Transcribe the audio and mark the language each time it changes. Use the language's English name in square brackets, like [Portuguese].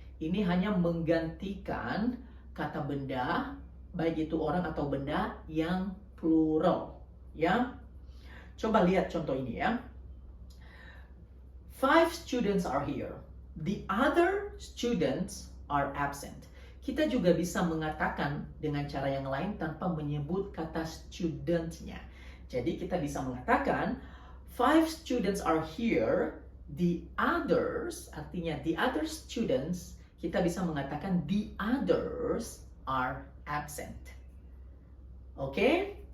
[Indonesian] Ini hanya menggantikan kata benda, baik itu orang atau benda yang plural, ya. Coba lihat contoh ini ya. [English] 5 students are here. The other students are absent. [Indonesian] Kita juga bisa mengatakan dengan cara yang lain tanpa menyebut kata student-nya. Jadi kita bisa mengatakan [English] 5 students are here. [Indonesian] The others, artinya the other students, kita bisa mengatakan [English] the others are absent. [Indonesian] Oke?